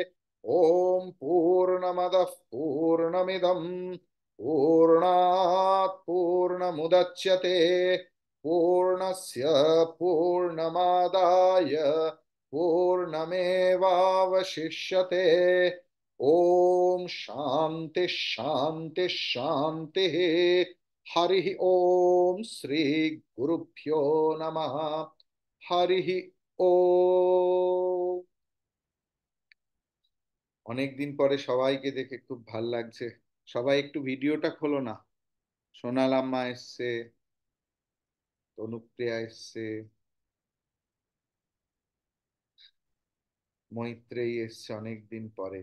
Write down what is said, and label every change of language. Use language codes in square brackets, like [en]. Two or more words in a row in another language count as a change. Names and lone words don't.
[sa] ओम पूर्णमदः पूर्णमिदं पूर्णात् पूर्णमुदच्यते पूर्णस्य पूर्णमादाय पूर्णमेवावशिष्यते। ओम शांति शांति शांति। हरि ओम श्री गुरुभ्यो नमः। हरि ओम। [bn] অনেকদিন পরে সবাইকে দেখে খুব ভাল লাগছে। সবাই একটু ভিডিওটা খোলো না। সোনালাম্মা এসছে, তনুপ্রিয়া এসছে, মৈত্রেয়ী এসছে অনেকদিন পরে।